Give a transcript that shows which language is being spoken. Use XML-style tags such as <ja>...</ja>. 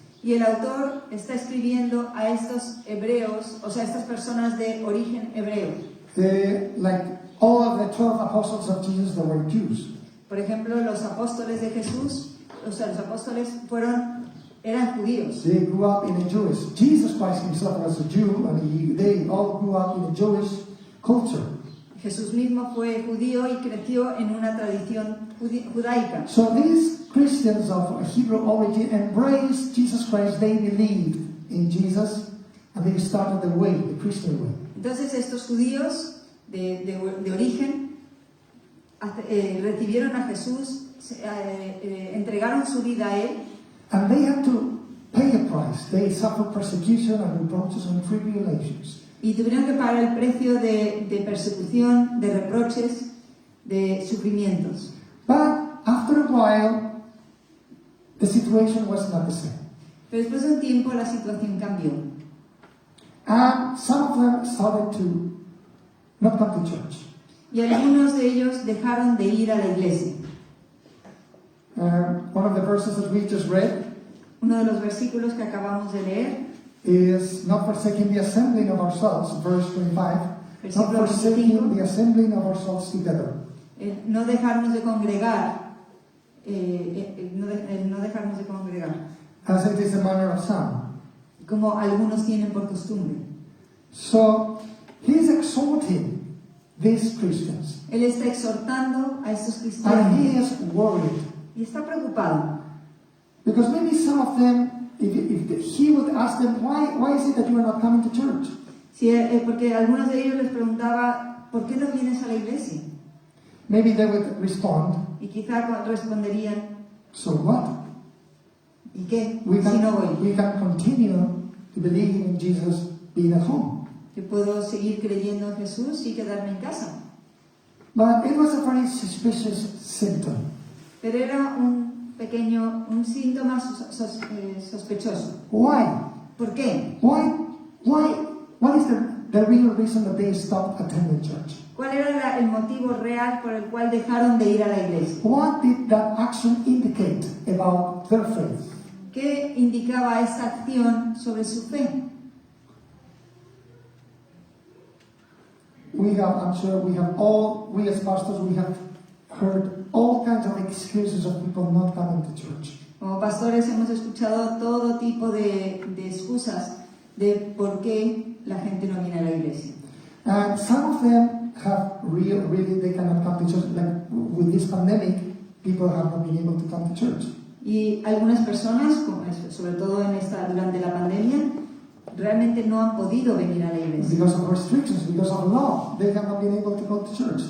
<es>Y el autor está escribiendo a estos hebreos, o sea, estas personas de origen hebreo.</es> <en>Like all of the 12 apostles of Jesus, they were Jews.</en> <es>Por ejemplo, los apóstoles de Jesús, o sea, los apóstoles eran judíos.</es> <en>They grew up in a Jewish. Jesus Christ himself was a Jew, and they all grew up in a Jewish culture.</en> <es>Jesús mismo fue judío y creció en una tradición judaica.</es> <en>So these Christians of Hebrew origin embraced Jesus Christ. They believed in Jesus, and they started the way, the Christian way.</en> <es>Entonces estos judíos de origen recibieron a Jesús, entregaron su vida a él.</es> <en>And they had to pay a price. They suffered persecution and reproaches and tribulations.</en> <es>Y tuvieron que pagar el precio de persecución, de reproches, de sufrimientos.</es> <en>But after a while, the situation was not the same.</en> <es>Pero después de un tiempo la situación cambió.</es> <en>And some of them started to not come to church.</en> <es>Y algunos de ellos dejaron de ir a la iglesia.</es> <en>One of the verses that we just read</en> <es>Uno de los versículos que acabamos de leer,</es> <en>is not forsaking the assembling of ourselves, verse 25. Not</en> <es>Versículo</es> <en>forsaking</en> <es>25.</es> <en>the assembling of ourselves together.</en> <es>no dejarnos de congregar, no dejarnos de congregar,</es> <en>As it is the manner of some.</en> <es>como algunos tienen por costumbre.</es> <en>So he's exhorting these Christians.</en> <es>Él está exhortando a estos</es> <en>And</en> <es>cristianos</es> <en>he is worried.</en> <es>y está preocupado.</es> <en>Because maybe some of them, if he would ask them, why is it that you are not coming to church?</en> <es>Sí, porque algunos de ellos les preguntaba, ¿por qué no vienes a la iglesia?</es> <en>Maybe they would respond,</en> <es>Y quizá responderían,</es> <en>so what?</en> <es>¿y qué?</es> <en>We</en> <es>Si no voy.</es> <en>we can continue to believe in Jesus being at home.</en> <es>Yo puedo seguir creyendo en Jesús y quedarme en casa.</es> <en>But it was a very suspicious symptom.</en> <es>Pero era un síntoma sospechoso.</es> <en>Why?</en> <es>¿Por qué?</es> <en>What is the real reason that they stopped attending church?</en> <es>¿Cuál era el motivo real por el cual dejaron de ir a la iglesia?</es> <en>What did that action indicate about their faith?</en> <es>¿Qué indicaba esa acción sobre su fe?</es> <en>I'm sure we as pastors, we have heard all kinds of excuses of people not coming to church.</en> <es>Como pastores hemos escuchado todo tipo de excusas de por qué la gente no viene a la iglesia.</es> <en>And some of them have really, they cannot come to church. Like with this pandemic, people have not been able to come to church.</en> <es>Y algunas personas, sobre todo durante la pandemia, realmente no han podido venir a la iglesia.</es> <en>Because of restrictions, because of law, they have not been able to go to church.</en>